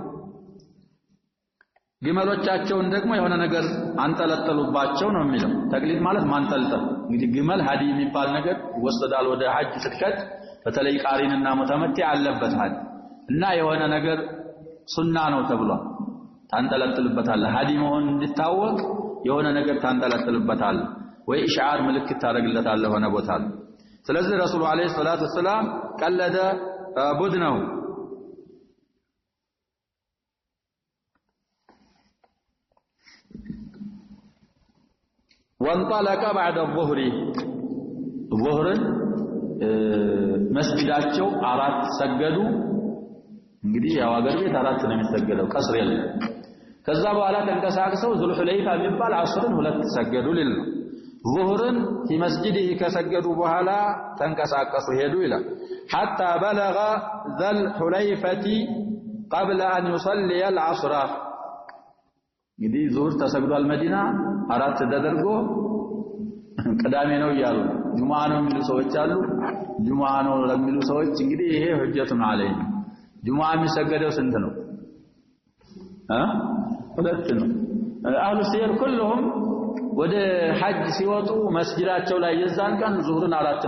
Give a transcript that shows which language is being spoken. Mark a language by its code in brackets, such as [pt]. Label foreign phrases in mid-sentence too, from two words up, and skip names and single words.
[am] ግመሎቻቸውን ደግሞ የሆነ ነገር አንጠለጠሉባቸው ነው የሚለው ተቅሊድ ማለት ማንጠልጠል እንግዲህ ግመል ሀዲ የሚባል ነገር ወሰዳል ወደ ሐጅ ስትከድ በተለይ ቃሪንና ሙተመቲ አለበት ሀዲ እና የሆነ ነገር ሱና ነው ተብሏል ታንጠለጥልበታል ሀዲ መሆን እንዲታወቅ የሆነ ነገር ታንጠለጥልበታል ወይ ኢሽዓር ምልክት ታደርግለታል ሆነ ቦታ ስለዚህ ረሱሉ [ar] عليه الصلاة والسلام قلد بدنه وانطلق بعد الظهر ظهر [am] መስጊዳቸው አራት ሰገዱ እንግዲህ ያው አገር ቤት አራት ነው የሚሰገደው ቀስር የለም ከዛ በኋላ ተንቀሳቅሰው ዙል ሁለይፋ የሚባል አስርን ሁለት ሰገዱ ሊል ظهرን [ar] في مسجده [am] ከሰገዱ በኋላ ተንቀሳቀሱ ሄዱ ይላል [ar] حتى بلغ ذا الحليفة قبل أن يصلي العصر [am] እንግዲህ ዙህር ተሰግዷል መዲና አራት ተደርጎ ቅዳሜ ነው ይያሉ ጁሙአ ነው የሚሉ ሰዎች አሉ ጁሙአ ነው ለሚሉ ሰዎች እንግዲህ ይሄ ሁጀቱን አለይ ጁሙአ የሚሰገደው ስንት ነው ሁለት ነው [ar] أهل السير [am] ሁሉም ወደ ሐጅ ሲወጡ መስጊዳቸው ላይ የዛን ቀን ዙህርን አራት